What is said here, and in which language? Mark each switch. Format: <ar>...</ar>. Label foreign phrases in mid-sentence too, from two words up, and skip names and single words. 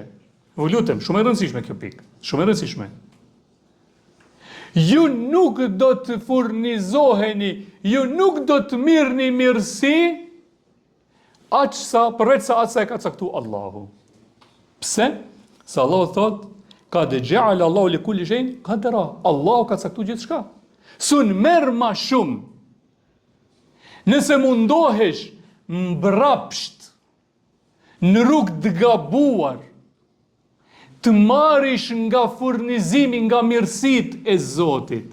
<sq>Ju lutem, shumë e rëndësishme kjo pikë, shumë e rëndësishme. Ju nuk do të furnizoheni, ju nuk do të mirni mirësi, përveç sa atë sa e ka caktu Allahu. Pse? Se Allahu thot, ka dhe</sq> <ar>جعل الله لكل شيء قدرا.</ar> <sq>Allahu ka caktu gjithçka. Sun merr ma shumë. Nëse mundohesh mbrapsht, në rrugë të gabuar, të marrish nga furnizimi, nga mirësit e Zotit.</sq>